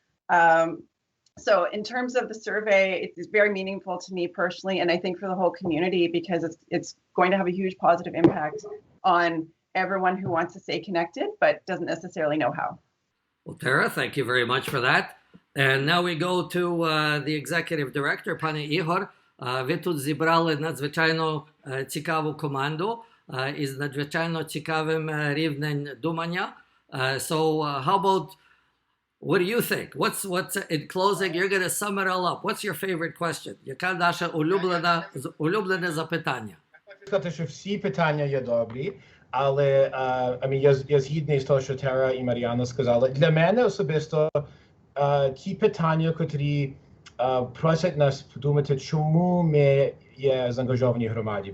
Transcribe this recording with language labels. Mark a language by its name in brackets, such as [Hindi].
[English] So in terms of the survey, it's very meaningful to me personally, and I think for the whole community, because it's going to have a huge positive impact on everyone who wants to stay connected but doesn't necessarily know how. Well, Tara, thank you very much for that. And now we go to the executive director, пане Ігор. [Ukrainian] Ви тут зібрали надзвичайно цікаву команду із надзвичайно цікавим рівнем думання. [English] So how about, what do you think? What's in closing, you're going to sum it all up. What's your favorite question? [Ukrainian] Яка наше улюблене запитання? Хочу сказати, що всі питання є добрі, але я згідний з того, що Тера і Мар'яна сказали. Для мене особисто ті питання, котрі просять нас подумати, чому ми є заангажовані в громаді.